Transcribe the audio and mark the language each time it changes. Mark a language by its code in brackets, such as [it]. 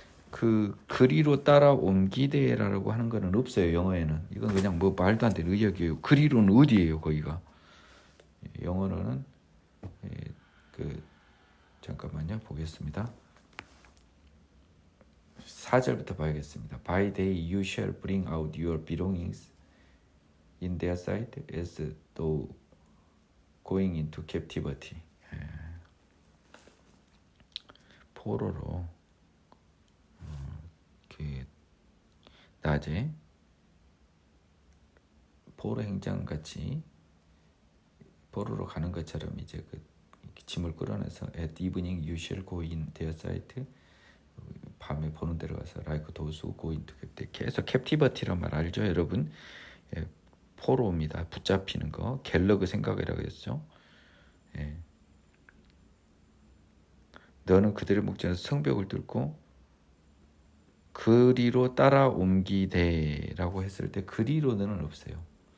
[ko] 그 그리로 따라 옮기되라고 하는 거는 없어요. 영어에는. 이건 그냥 뭐 말도 안 되는 의역이에요. 그리로는 어디예요, 거기가? 영어로는 그 잠깐만요, 보겠습니다. 4절부터 봐야겠습니다. [en] By day you shall bring out your belongings in their sight as though going into captivity. [ko] 포로로 낮에 포로 행장 같이 포로로 가는 것처럼 이제 그 짐을 끌어내서 [en] at evening you shall go in their sight. [ko] 밤에 보는 데로 가서 [en] like those who go into captivity. [ko] 계속 captivity란 말 알죠, 여러분? 포로입니다. 붙잡히는 거. 갤러그 생각이라고 했죠. 너는 그들의 목전에서 성벽을 뚫고 그리로 따라 옮기되라고 했을 때 그리로는 없어요.